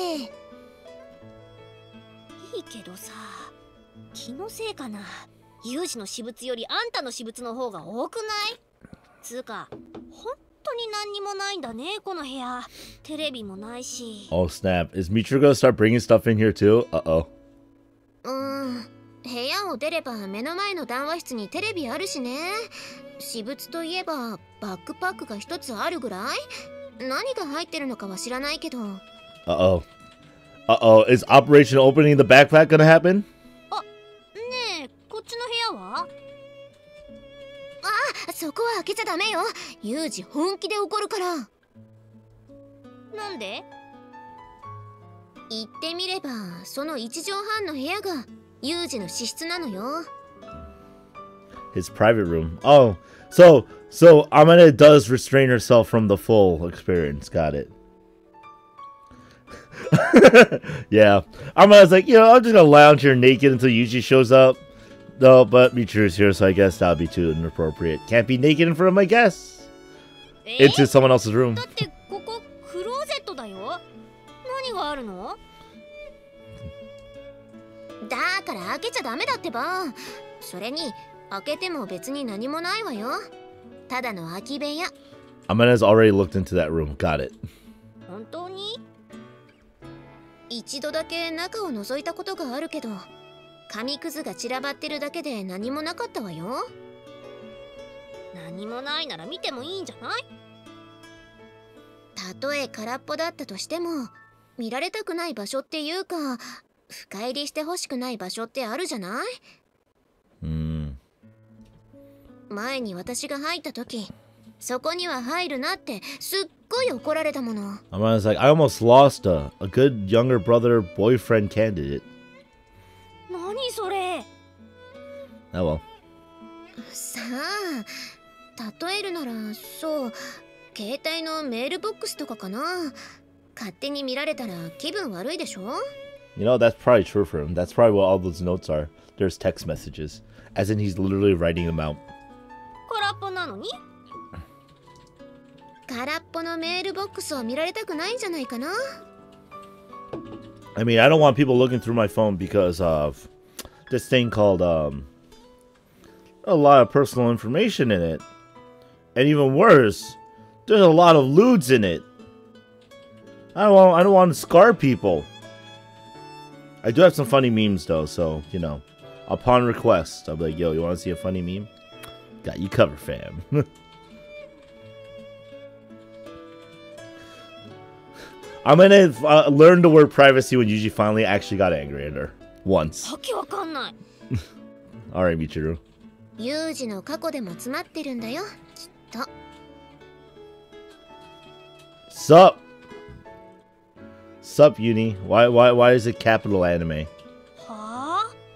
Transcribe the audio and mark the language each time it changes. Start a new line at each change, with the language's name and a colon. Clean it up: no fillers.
Japanese: いいけどさ、気のせいかな。ユージの私物よりあんたの私物の方が多くない？つうか、本当に何にもないんだね、この部屋。テレビもないし。
English: Oh snap, is Michiru gonna start bringing stuff in here too? Uh-oh.
Japanese: 部屋を出れば目の前の談話室にテレビあるしね。私物といえばバックパックが一つあるぐらい。何が入ってるのかは知らないけど。
English: Uh-oh. Uh-oh, is Operation Opening the Backpack gonna happen?
Japanese: あ、ねえ、こっちの部屋は？あ、そこは開けちゃダメよ。ユージ本気で怒るから。なんで？言ってみれば、その1畳半の部屋がユージの私室なのよ。
English: His private room. Oh, so Amane does restrain herself from the full experience. Got it. Yeah, Amane's like, you know, I'm just gonna lounge here naked until Yuji shows up. No, but Michiru's here, so I guess that would be too inappropriate. Can't be naked in front of my guests. Into someone else's room.
Japanese: だってここクローゼットだよ。何があるの？だから開けちゃダメだってば。それに開けても別に何もないわよ。ただの空き部屋。
English: Amane's already looked into that room. Got it.
Japanese: 本当に？一度だけ中を覗いたことがあるけど、紙くずが散らばってるだけで何もなかったわよ。何もないなら見てもいいんじゃない？たとえ空っぽだったとしても、見られたくない場所っていうか、深入りしてほしくない場所ってあるじゃない？前に私が入った時、そこには入るなってすっごい怒られたもの。
English: I was like, I almost lost a good younger brother boyfriend candidate.
Japanese: 何それ。
English: Oh well.
Japanese: さあ、例えるならそう、携帯のメールボックスとかかな。勝手に見られたら気分悪いでしょ。
English: You know, that's probably true for him. That's probably what all those notes are. There's text messages. As in he's literally writing them out.
Japanese: 空っぽなのに？空っぽのメールボックスを見られたくないんじゃないかな。
English: I mean, I don't want people looking through my phone because of this thing called, a lot of personal information in it. And even worse, there's a lot of lewds in it. I don't want to scar people. I do have some funny memes though, so, you know, upon request, I'll be like, yo, you want to see a funny meme? Got you covered, fam. I'm gonna learn the word privacy when Yuji finally actually got angry at her. Once. Alright, Michiru.
Japanese: ユージの過去でも詰まってるんだよ、きっと。
English: Sup? Sup, Uni? Why is it capital anime?
Japanese: はあ？